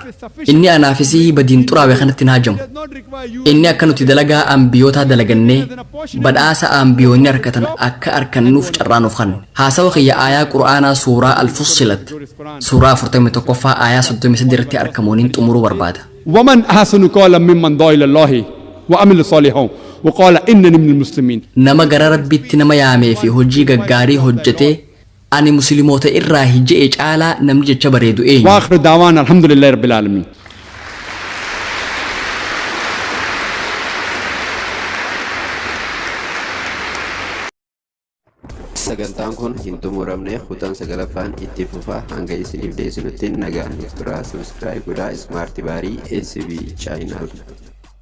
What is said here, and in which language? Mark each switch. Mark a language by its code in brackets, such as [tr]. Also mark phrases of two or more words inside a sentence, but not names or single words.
[om] Inni anaafisihii badiin xuraawee kanatti na hajamu. Inni akka nuti dalagaa ambiyootaa dalagannee badhaasa ambiyoonni harkatan akka harkannuuf carraa nuuf kanne. Haasawa kiyya aayaa Qur'aanaa suuraa Al-Fussilat suuraa 41ffaa aayaa 33 irratti argamuuniin xumuruu barbaada. [ar] ومن أحسن قولا ممن دعا إلى الله وعمل صالحا وقال إنني من المسلمين. [om] Nama gara Rabbiitti nama yaamee fi hojii gaggaarii hojjetee ani musliimoota irraa hijjee caalaa namni jecha bareedu eenyu. [ar] وآخر دعوانا الحمد لله رب العالمين. [om] Sagantaan kun hin xumuramne kutaan 9ffaan itti fufaa hanga isiniif dhiyeessinutti nagaan turaa. Subscribe godhaa Smart Baarii SB Channel.